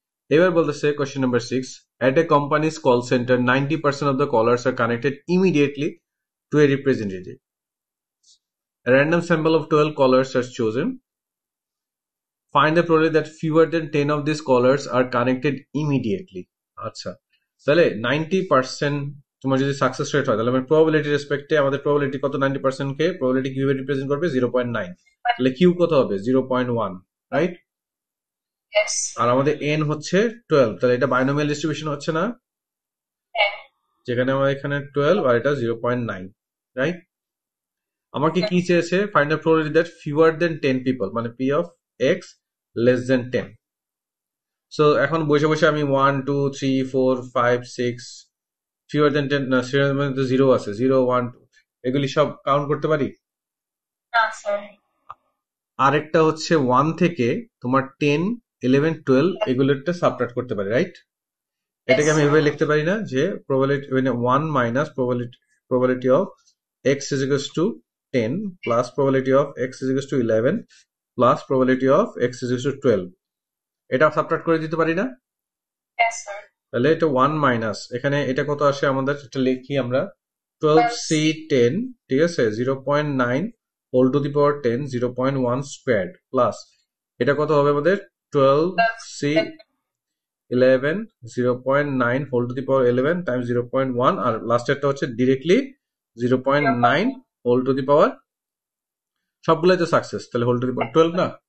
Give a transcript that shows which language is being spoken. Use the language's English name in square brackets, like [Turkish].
[Bangla] এবার বলতেছে [English] Question number 6, at a company's call center 90% of the callers are connected immediately to a representative. A random sample of 12 callers are chosen. Find the probability that fewer than 10 of these callers are connected immediately. [Bangla] আচ্ছা, তাহলে 90% তোমার যদি success rate হয় তাহলে probability রেসপেক্টে আমাদের probability কত? 90% কে probability কিভাবে represent করবে? 0.9। তাহলে কিউ কত হবে? 0.1, রাইট? [English] Yes. [Bangla] আর আমাদের এন হচ্ছে 12, তাহলে এটা বাইনোমিয়াল ডিস্ট্রিবিউশন হচ্ছে না, [English] Yeah. [Bangla] যেখানে আমার এখানে 12 আর এটা 0.9, রাইট? আমাকে কি চেয়েছে? [English] Find the probability that fewer than 10 people, মানে P of X less than 10। [Bangla] So এখন বসে বসে আমি 1 2 3 4 5 6 ফিউয়ার দেন 10 না, সেটার মধ্যে 0 আছে, 0 1 2 এগুলি সব কাউন্ট করতে পারি। [English] No, sir. [Bangla] আরেকটা হচ্ছে 1 থেকে তোমার 10 11 12 এগুলোরটা সাবট্রাক্ট করতে পারি, রাইট? এটাকে আমি এভাবে লিখতে পারি না যে [English] probability 1 minus probability of x is equals to 10 plus probability of x is equals to 11 plus probability of x is equals to 12, [Bangla] এটা সাবট্রাক্ট করে দিতে পারি না? [English] Yes, sir. [Bangla] তাহলে এটা 1 মাইনাস এখানে এটা কত আসে আমাদের, এটা লিখি আমরা 12c10, ঠিক আছে, 0.9 whole to the power 10, 0.1 squared plus এটা কত হবে আমাদের 12c11 0.9 whole to the power 11 Times 0.1 আর লাস্টেরটা হচ্ছে ডিরেক্টলি 0.9 হোল টু দি পাওয়ার, সবগুলাই তো সাকসেস, তাহলে হোল টু দি পাওয়ার 12 না?